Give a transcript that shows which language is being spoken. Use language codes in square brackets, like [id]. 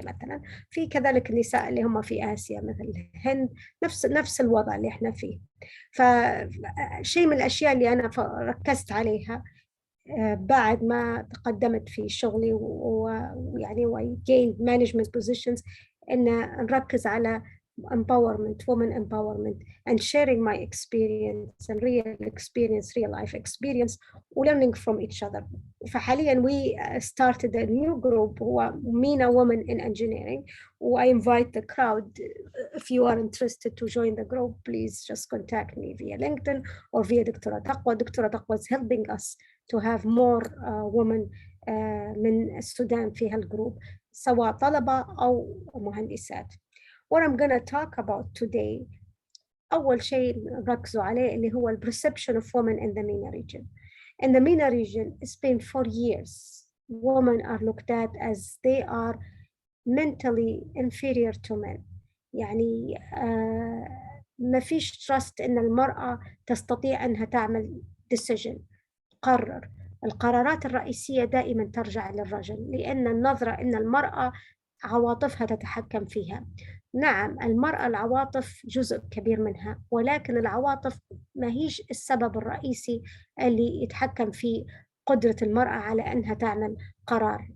[ar] مثلا في كذلك النساء اللي هم في آسيا مثل الهند نفس الوضع اللي احنا فيه. فشيء من الأشياء اللي أنا ركزت عليها بعد ما تقدمت في شغلي ويعني [en] gained management positions [ar] إن نركز على [en] empowerment, women empowerment, and sharing my experience and real life experience, learning from each other. فحاليا we started a new group هو MENA Women in Engineering. I invite the crowd, if you are interested to join the group, please just contact me via LinkedIn or via دكتورة تقوى. [ar] دكتورة تقوى [en] is helping us to have more women [ar] من السودان في هالجروب سواء طلبة أو مهندسات. [en] What I'm going to talk about today [ar] أول شيء ركزوا عليه اللي هو ال [en] perception of women in the MENA region. In the MENA region, it's been for years women are looked at as they are mentally inferior to men. [ar] يعني ما فيش trust إن المرأة تستطيع أنها تعمل decision قرر. القرارات الرئيسية دائما ترجع للرجل لأن النظرة أن المرأة عواطفها تتحكم فيها. نعم المرأة العواطف جزء كبير منها ولكن العواطف ما هيش السبب الرئيسي اللي يتحكم في قدرة المرأة على أنها تعمل قرار.